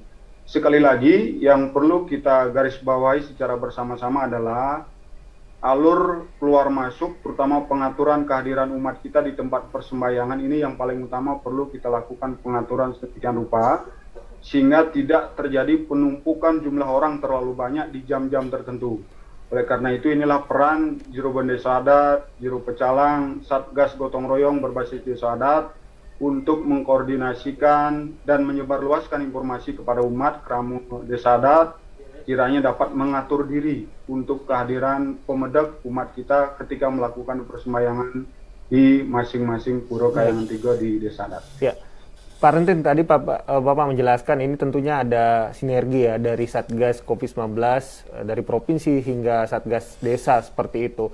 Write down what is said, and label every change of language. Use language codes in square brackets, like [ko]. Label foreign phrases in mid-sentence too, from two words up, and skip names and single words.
[id] Sekali lagi, yang perlu kita garis bawahi secara bersama-sama adalah alur keluar masuk, terutama pengaturan kehadiran umat kita di tempat persembahyangan ini yang paling utama perlu kita lakukan pengaturan sedemikian rupa, sehingga tidak terjadi penumpukan jumlah orang terlalu banyak di jam-jam tertentu. Oleh karena itu inilah peran Juru Desa Adat, Juru Pecalang, Satgas Gotong Royong berbasis desa adat untuk mengkoordinasikan dan menyebarluaskan informasi kepada umat keramu desa adat kiranya dapat mengatur diri untuk kehadiran pemedek umat kita ketika melakukan persembahyangan di masing-masing pura kayangan 3 di desa adat. Ya, Pak Rentin, tadi Bapak menjelaskan ini tentunya ada sinergi ya dari Satgas COVID-19 dari provinsi hingga Satgas desa seperti itu.